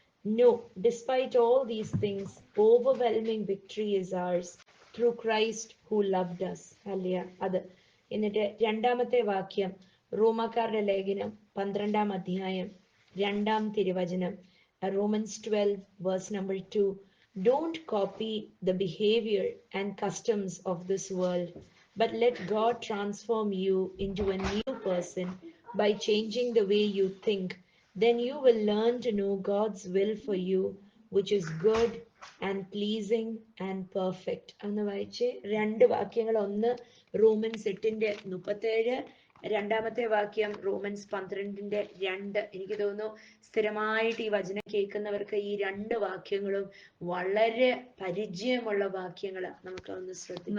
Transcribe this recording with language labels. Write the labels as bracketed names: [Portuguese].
[English] No, despite all these things, overwhelming victory is ours through Christ who loved us. [Malayalam] Hallelujah. അത് എന്നിട്ട് രണ്ടാമത്തെ വാക്യം റോമാക്കാരുടെ ലേഖനം 12-ാം അധ്യായം 2-ാം തിരുവചനം, [English] Romans 12 verse number 2. Don't copy the behavior and customs of this world, but let God transform you into a new person by changing the way you think. Then you will learn to know God's will for you, which is good and pleasing and perfect. [Malayalam] അന്ന് വായിച്ച് 2 വാക്യങ്ങൾ. ഒന്ന് romance 8:37, രണ്ടാമത്തെ വാക്യം romance 12:2. എനിക്ക് തോന്നുന്നു സ്ഥിരമായിട്ട് ഈ വചനം കേൾക്കുന്നവർക്ക് ഈ 2 വാക്യങ്ങളും വളരെ പരിചയമുള്ള വാക്യങ്ങള്. നമുക്ക് ഒന്ന് ശ്രദ്ധിക്കാം.